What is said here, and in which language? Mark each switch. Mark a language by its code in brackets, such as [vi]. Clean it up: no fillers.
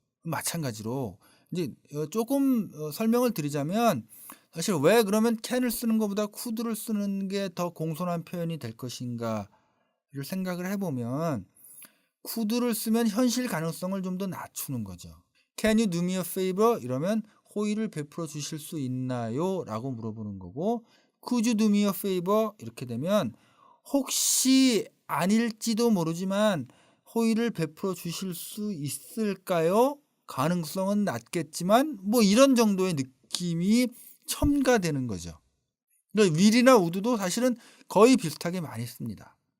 [ko] 마찬가지로 이제 조금 설명을 드리자면 사실 왜 그러면 can을 쓰는 것보다 could를 쓰는 게 더 공손한 표현이 될 것인가를 생각을 해보면 could를 쓰면 현실 가능성을 좀 더 낮추는 거죠. [en] Can you do me a favor? [ko] 이러면 호의를 베풀어 주실 수 있나요? 라고 물어보는 거고 [en] Could you do me a favor? [ko] 이렇게 되면 혹시 아닐지도 모르지만 호의를 베풀어 주실 수 있을까요? 가능성은 낮겠지만 뭐 이런 정도의 느낌이 첨가되는 거죠. 그러니까 will이나 would도 사실은 거의 비슷하게 많이 씁니다.